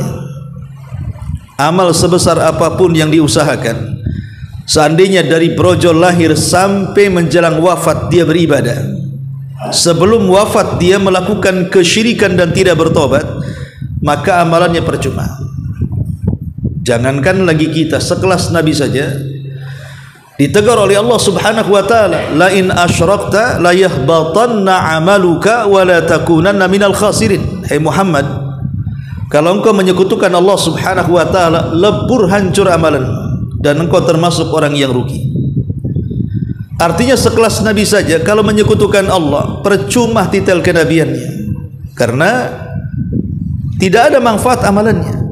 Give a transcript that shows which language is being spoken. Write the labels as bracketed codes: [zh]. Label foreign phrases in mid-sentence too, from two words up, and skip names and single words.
[id] Amal sebesar apapun yang diusahakan, seandainya dari brojol lahir sampai menjelang wafat dia beribadah, sebelum wafat dia melakukan kesyirikan dan tidak bertobat, maka amalannya percuma. Jangankan lagi kita, sekelas Nabi saja ditegur oleh Allah [ar] سبحانه وتعالى, لئن أشركت ليحبطن عملك ولتكونن من الخاسرين. [id] Hai Muhammad, kalau engkau menyekutukan Allah [ar] سبحانه وتعالى, [id] lebur hancur amalanmu dan engkau termasuk orang yang rugi. Artinya sekelas Nabi saja kalau menyekutukan Allah, percuma titel kenabiannya, karena tidak ada manfaat amalannya.